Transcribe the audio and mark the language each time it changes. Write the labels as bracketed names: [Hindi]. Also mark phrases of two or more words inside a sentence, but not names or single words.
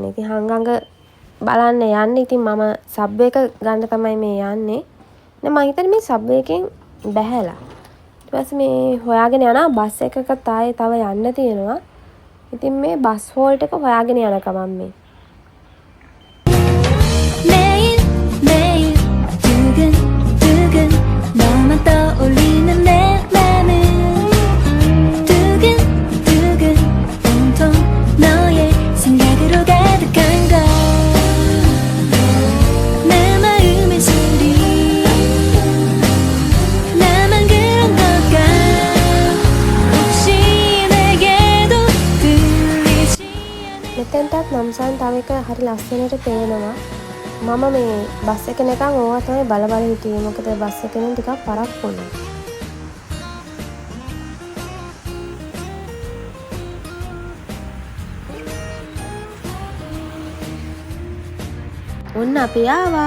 [Sinhala] ඉතින් හංගඟ බලන්න යන්නේ. ඉතින් මම සබ් එක ගන්න තමයි මේ යන්නේ. නේ මම හිතන්නේ මේ සබ් එකෙන් බැහැලා. ඊට පස්සේ මේ හොයාගෙන යනවා බස් එකකට ආයේ තව යන්න තියෙනවා. ඉතින් මේ [English] bus halt [Sinhala] එක හොයාගෙන යන ගමන් මේ [Korean] 매일 매일 두근두근 너만 떠올리는 내 맘은 두근두근 온통 너의 생각으로 가득한 걸 내 마음의 소리 나만 그런 걸까 혹시 내게도 들리지 [Sinhala] මෙතෙන්ටත් නම්සන් තව එක හරි ලස්සනට පේනවා. මම මේ බස් එක නිකන් ඕවා තමයි බල හිටියේ. මොකද බස් එකෙන් ටිකක් පරක් වුණා. ඔන්න අපි ආවා.